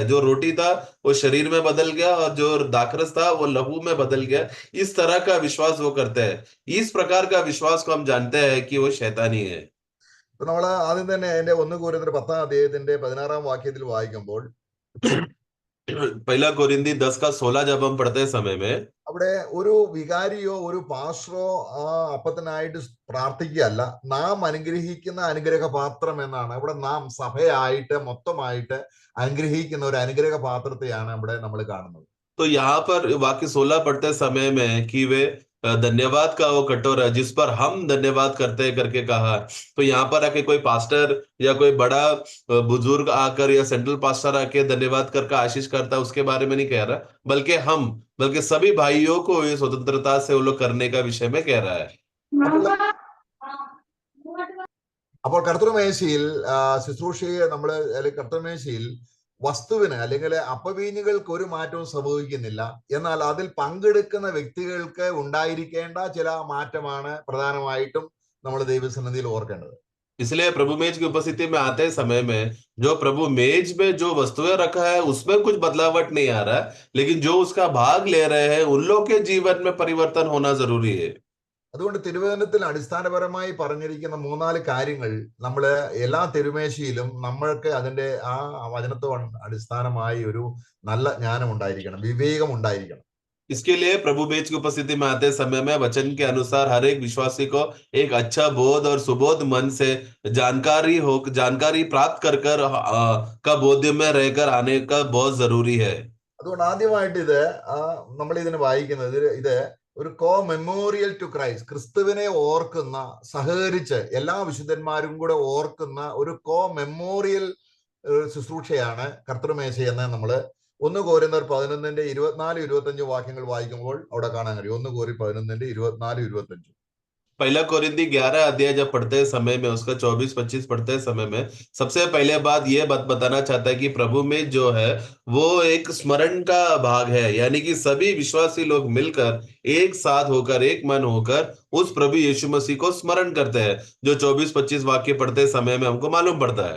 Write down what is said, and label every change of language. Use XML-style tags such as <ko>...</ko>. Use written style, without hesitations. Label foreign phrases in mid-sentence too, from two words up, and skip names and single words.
<hi>जो रोटी था वो शरीर में बदल गया और जो दाखरस था वो लहू में बदल गया। इस तरह का विश्वास वो करते हैं। इस प्रकार का विश्वास को हम जानते हैं कि वो शैतानी है।</hi> <ml>ഇപ്പൊ നമ്മൾ ആദ്യം തന്നെ അതിന്റെ 1 കൊരിന്ത്യർ 10-ാം അധ്യായത്തിന്റെ 16-ാം വാക്യത്തിൽ വായിക്കുമ്പോൾ</ml> <hi>पहला कोरिन्थी 10:16 जब हम पढ़ते समय में</hi> <ml>അവിടെ ഒരു വികാരിയോ ഒരു പാസ്റ്ററോ ആ അപ്പത്തിനായിട്ട് പ്രാർത്ഥിക്കുകയല്ല, നാം അനുഗ്രഹിക്കുന്ന അനുഗ്രഹ പാത്രം എന്നാണ്. അവിടെ നാം സഭയായിട്ട് മൊത്തമായിട്ട് അനുഗ്രഹിക്കുന്ന ഒരു അനുഗ്രഹ പാത്രത്തെയാണ് അവിടെ നമ്മൾ കാണുന്നത്.</ml> <hi>तो यहाँ पर वाक्य 16 पढ़ते समय में कि वे धन्यवाद का वो कटोरा जिस पर हम धन्यवाद करते हैं करके कहा। तो यहाँ पर आके कोई पास्टर या कोई बड़ा बुजुर्ग आकर या</hi> <en>central pastor</en> <hi>आके धन्यवाद करके आशीष करता है उसके बारे में नहीं कह रहा, बल्कि सभी भाइयों को ये स्वतंत्रता से वो लोग करने का विषय में कह रहा है।</hi> <ml>അപ്പോൾ കർത്തൃമേശയിൽ ശുശ്രൂഷയെ നമ്മൾ കർത്തൃമേശയിൽ വസ്തുവിന് അല്ലെങ്കിൽ അപ്പവീഞ്ഞുകൾക്ക് ഒരു മാറ്റവും സംഭവിക്കുന്നില്ല. എന്നാൽ അതിൽ പങ്കെടുക്കുന്ന വ്യക്തികൾക്ക് ഉണ്ടായിരിക്കേണ്ട ചില മാറ്റമാണ് പ്രധാനമായിട്ടും നമ്മൾ ദൈവസന്നിധിയിൽ ഓർക്കേണ്ടത്.</ml> <hi>इसलिए प्रभु मेज की उपस्थिति में आते समय में जो प्रभु मेज में जो वस्तुएं रखा है उसमें कुछ बदलावट नहीं आ रहा है, लेकिन जो उसका भाग ले रहे हैं उन लोग के जीवन में परिवर्तन होना जरूरी है।</hi> <ml>അതുകൊണ്ട് തിരുവചനത്തിൽ അടിസ്ഥാനപരമായി പറഞ്ഞിരിക്കുന്ന 3-4 കാര്യങ്ങൾ നമ്മൾ എല്ലാ തിരുമേശയിലും നമ്മൾക്ക് അതിന്റെ ആ വചനത്തോട് അടിസ്ഥാനമായി ഒരു നല്ല ജ്ഞാനം ഉണ്ടായിരിക്കണം, വിവേകം ഉണ്ടായിരിക്കണം.</ml> <hi>इसके लिए प्रभु मेज की उपस्थिति में आते समय में वचन के अनुसार हर एक विश्वासी को एक अच्छा बोध और सुबोध मन से जानकारी प्राप्त कर का बोध्य में रहकर आने का बहुत जरूरी है।</hi> <ml>അതുകൊണ്ട് ആദ്യമായിട്ട് ഇത് നമ്മൾ ഇതിന് വായിക്കുന്നത് ഇത് ഒരു</ml> <en>co memorial to Christ,</en> <ml>ക്രിസ്തുവിനെ ഓർക്കുന്ന, സഹകരിച്ച് എല്ലാ വിശുദ്ധന്മാരും കൂടെ ഓർക്കുന്ന ഒരു</ml> <en>co memorial</en> <ml>ശുശ്രൂഷയാണ് കർത്തൃമേശ എന്ന് നമ്മൾ 1 കൊരിന്ത്യർ 11-ന്റെ 24-25 വാക്യങ്ങൾ വായിക്കുമ്പോൾ അവിടെ കാണാൻ കഴിയും. 1 കൊരിന്ത്യർ 11-ന്റെ 24-25.</ml> <hi>पहला कोरिन्थी 11 अध्याय जब पढ़ते समय में उसका 24-25 पढ़ते समय में सबसे पहले बात ये बताना चाहता है कि प्रभु में जो है वो एक स्मरण का भाग है, यानी कि सभी विश्वासी लोग मिलकर एक साथ होकर एक मन होकर उस प्रभु यीशु मसीह को स्मरण करते हैं, जो 24-25 वाक्य पढ़ते समय में हमको मालूम पड़ता है।</hi>